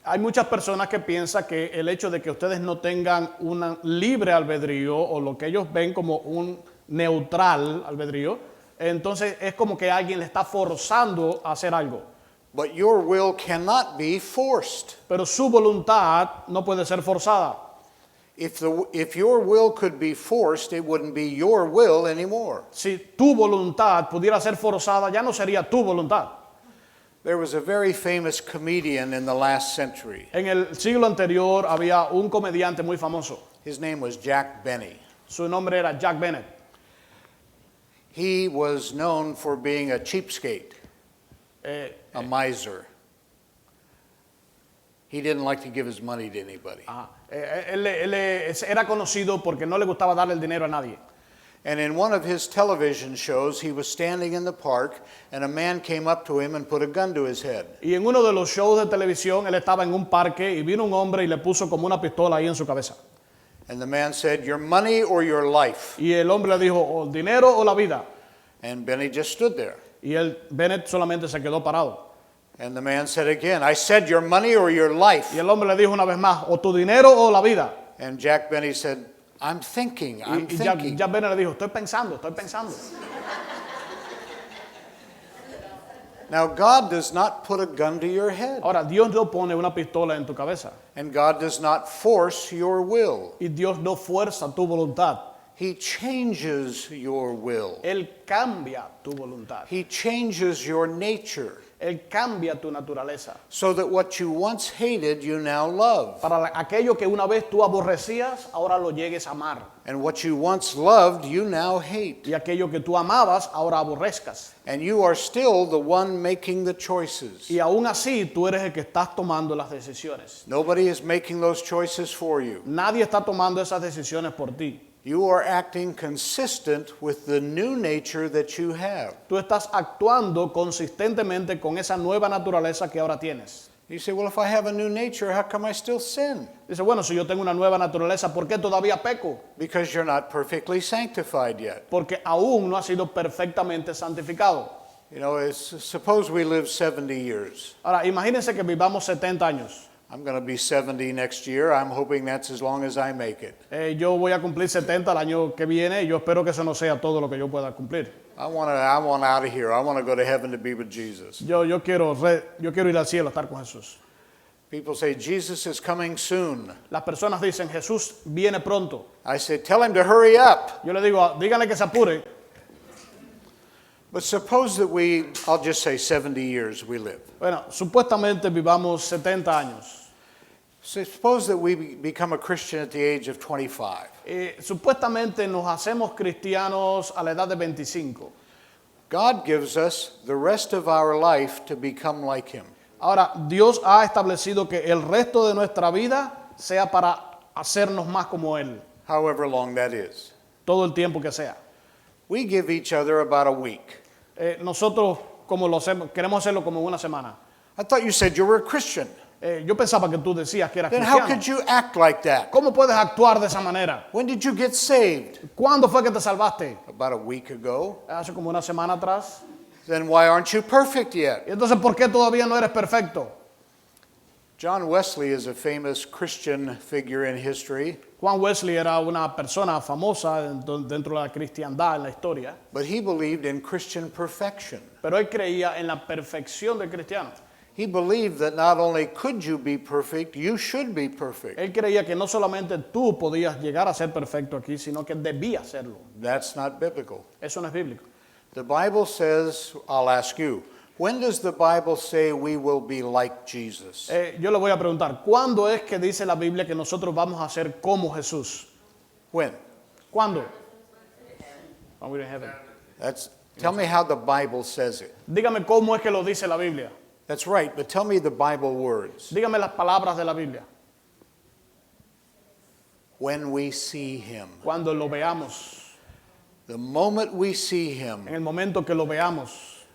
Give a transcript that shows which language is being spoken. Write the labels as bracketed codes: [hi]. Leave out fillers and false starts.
[es] Hay muchas personas que piensan que el hecho de que ustedes no tengan un libre albedrío o lo que ellos ven como un neutral albedrío, entonces es como que alguien le está forzando a hacer algo. [en] But your will cannot be forced. [es] Pero su voluntad no puede ser forzada. [en] If your will could be forced, it wouldn't be your will anymore. [es] Si tu voluntad pudiera ser forzada, ya no sería tu voluntad. [en] There was a very famous comedian in the last century. [es] En el siglo anterior había un comediante muy famoso. [en] His name was Jack Benny. [es] Su nombre era Jack Bennett. [en] He was known for being a cheapskate, a miser. He didn't like to give his money to anybody. [es] Él era conocido porque no le gustaba darle el dinero a nadie. [en] And in one of his television shows, he was standing in the park, and a man came up to him and put a gun to his head. [es] Y en uno de los shows de televisión, él estaba en un parque y vino un hombre y le puso como una pistola ahí en su cabeza. [en] And the man said, "Your money or your life?" [es] Y el hombre le dijo, o el dinero o la vida. [en] And Benny just stood there. [es] Y Bennett solamente se quedó parado. [en] And the man said again, "I said your money or your life?" [es] Y el hombre le dijo una vez más, o tu dinero o la vida. [en] And Jack Benny said, I'm thinking. [es] Y Jack Bennett le dijo, estoy pensando. [en] Now, God does not put a gun to your head. [es] Ahora, Dios no pone una pistola en tu cabeza. [en] And God does not force your will. [es] Y Dios no fuerza tu voluntad. [en] He changes your will. [es] Él cambia tu voluntad. [en] He changes your nature. [es] Él cambia tu naturaleza. [en] So that what you once hated, you now love. [es] Para aquello que una vez tú aborrecías, ahora lo llegues a amar. [en] And what you once loved, you now hate. [es] Y aquello que tú amabas, ahora aborrezcas. [en] And you are still the one making the choices. [es] Y aún así, tú eres el que estás tomando las decisiones. [en] Nobody is making those choices for you. [es] Nadie está tomando esas decisiones por ti. [en] You are acting consistent with the new nature that you have. [es] Tú estás actuando consistentemente con esa nueva naturaleza que ahora tienes. [en] You say, well, if I have a new nature, how come I still sin? [es] Dice, bueno, si yo tengo una nueva naturaleza, ¿por qué todavía peco? [en] Because you're not perfectly sanctified yet. [es] Porque aún no ha sido perfectamente santificado. [en] You know, suppose we live 70 years. [es] Ahora, imagínense que vivamos 70 años. [en] I'm going to be 70 next year. I'm hoping that's as long as I make it. [es] Yo voy a cumplir 70 el año que viene y yo espero que eso no sea todo lo que yo pueda cumplir. [en] I want out of here. I want to go to heaven to be with Jesus. [es] Yo quiero ir al cielo a estar con Jesús. [en] People say, Jesus is coming soon. [es] Las personas dicen, Jesús viene pronto. [en] I say, tell him to hurry up. [es] Yo le digo, díganle que se apure. [en] But suppose that I'll just say 70 years we live. [es] Bueno, supuestamente vivamos 70 años. [en] Suppose that we become a Christian at the age of 25. [es] Supuestamente nos hacemos cristianos a la edad de 25. [en] God gives us the rest of our life to become like him. [es] Ahora, Dios ha establecido que el resto de nuestra vida sea para hacernos más como Él. [en] However long that is. [es] Todo el tiempo que sea. [en] We give each other about a week. [es] Nosotros, como lo hacemos, queremos hacerlo como en una semana. [en] I thought you said you were a Christian. [es] Yo pensaba que tú decías que eras [en] Then how could [es] cristiano. [en] you act like that? [es] ¿Cómo puedes actuar de esa manera? [en] When did you get saved? [es] ¿Cuándo fue que te salvaste? [en] About a week ago. [es] Hace como una semana atrás. [en] Then why aren't you perfect yet? [es] Y entonces, ¿por qué todavía no eres perfecto? [en] John Wesley is a famous Christian figure in history. [es] Juan Wesley era una persona famosa dentro de la cristiandad en la historia. [en] But he believed in Christian perfection. [es] Pero él creía en la perfección del cristiano. [en] He believed that not only could you be perfect, you should be perfect. [es] Él creía que no solamente tú podías llegar a ser perfecto aquí, sino que debías serlo. [en] That's not biblical. [es] Eso no es bíblico. [en] The Bible says, I'll ask you, when does the Bible say we will be like Jesus? [es] Yo le voy a preguntar, ¿cuándo es que dice la Biblia que nosotros vamos a ser como Jesús? [en] When? [es] ¿Cuándo? [en] When we're in heaven. Tell me how the Bible says it. [es] Dígame cómo es que lo dice la Biblia. [en] That's right, but tell me the Bible words. [es] Dígame las palabras de la Biblia. [en] When we see him. [es] Cuando lo veamos. [en] The moment we see him, [es] En el momento que lo veamos,